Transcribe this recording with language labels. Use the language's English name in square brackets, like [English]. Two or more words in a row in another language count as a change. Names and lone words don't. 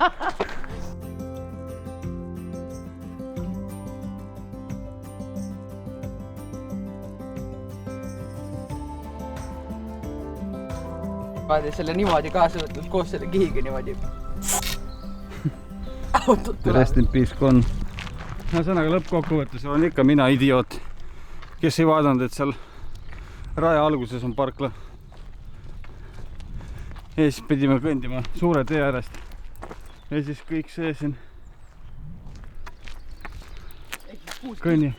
[Estonian] Selle niimoodi kaasa võtnud koos selle kihiga niimoodi. Autot tuleb. [English] Rest in peace Con. [Estonian] Sõnaga lõppkokkuvõttes olen ikka mina idioot, kes ei vaadanud, et seal raja alguses on parkla. Ja siis pidime kõndima suure tee äärest. Ja siis kõik see siin kõnni.